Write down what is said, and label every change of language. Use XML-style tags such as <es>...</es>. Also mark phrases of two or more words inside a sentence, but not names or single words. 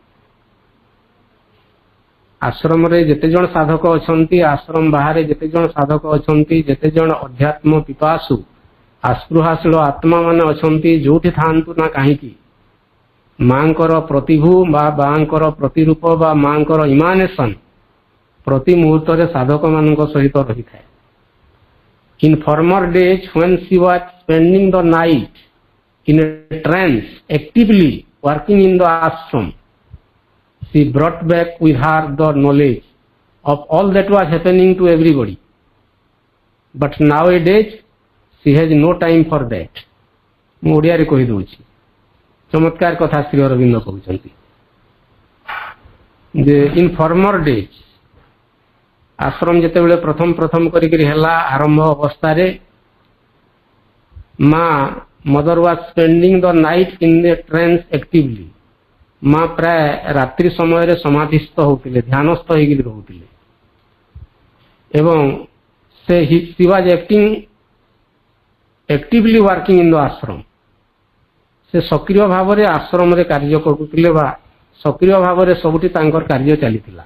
<or>ଆଶ୍ରମରେ ଯେତେ ଜଣ ସାଧକ ଅଛନ୍ତି, ଆଶ୍ରମ ବାହାରେ ଯେତେ ଜଣ ସାଧକ ଅଛନ୍ତି, ଯେତେ ଜଣ ଅଧ୍ୟାତ୍ମ ପିପାସୁ ଆସ୍ପୃହାଶୀଳ ଆତ୍ମା ମାନେ ଅଛନ୍ତି, ଯୋଉଠି ଥାଆନ୍ତୁ ନା କାହିଁକି, ମାଙ୍କର ପ୍ରତିଭୁ ବା ମାଙ୍କର ପ୍ରତିରୂପ ବା ମାଙ୍କର ଇମାନେସନ ପ୍ରତି ମୁହୂର୍ତ୍ତରେ ସାଧକ ମାନଙ୍କ ସହିତ ରହିଥାଏ।</or> <en>in former days when she was spending the night in a trance actively working in the ashram, she brought back with her the knowledge of all that was happening to everybody, but nowadays she has no time for that।</en> <or>ମୁଁ ଓଡ଼ିଆରେ କହିଦେଉଛି, ଚମତ୍କାର କଥା ଶ୍ରୀ ଅରବିନ୍ଦ କହୁଛନ୍ତି ଯେ</or> <en>in former days,</en> <or>ଆଶ୍ରମ ଯେତେବେଳେ ପ୍ରଥମ କରିକିରି ହେଲା, ଆରମ୍ଭ ଅବସ୍ଥାରେ ମା</or> <en>mother was spending the night in the trance actively,</en> <or>ମା ପ୍ରାୟ ରାତ୍ରି ସମୟରେ ସମାଧିସ୍ଥ ହଉଥିଲେ, ଧ୍ୟାନସ୍ଥ ହେଇକିରି ରହୁଥିଲେ, ଏବଂ ସେ</or> <en>she was actively working in the ashram,</en> <or>ସେ ସକ୍ରିୟ ଭାବରେ ଆଶ୍ରମରେ କାର୍ଯ୍ୟ କରୁଥିଲେ ବା ସକ୍ରିୟ ଭାବରେ ସବୁଠି ତାଙ୍କର କାର୍ଯ୍ୟ ଚାଲିଥିଲା।</or>